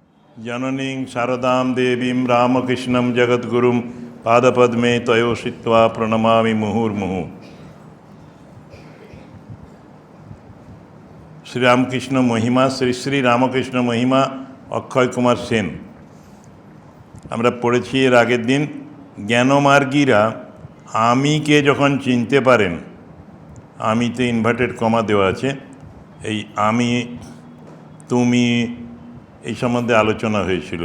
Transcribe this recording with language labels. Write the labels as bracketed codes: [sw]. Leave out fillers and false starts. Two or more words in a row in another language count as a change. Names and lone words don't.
[sa] जननीं शारदां देवीं रामकृष्णं जगद्गुरुं पादपद्मे तयोषित्वा प्रणमामि मुहुर्मुहुः। [bn] শ্রীরামকৃষ্ণ মহিমা, শ্রী শ্রী রামকৃষ্ণ মহিমা, অক্ষয় কুমার সেন। আমরা পড়েছি এর আগের দিন, জ্ঞানমার্গীরা আমিকে যখন চিনতে পারেন, আমিতে [en] inverted comma [bn] দেওয়া আছে, এই আমি, তুমি, এই সম্বন্ধে আলোচনা হয়েছিল।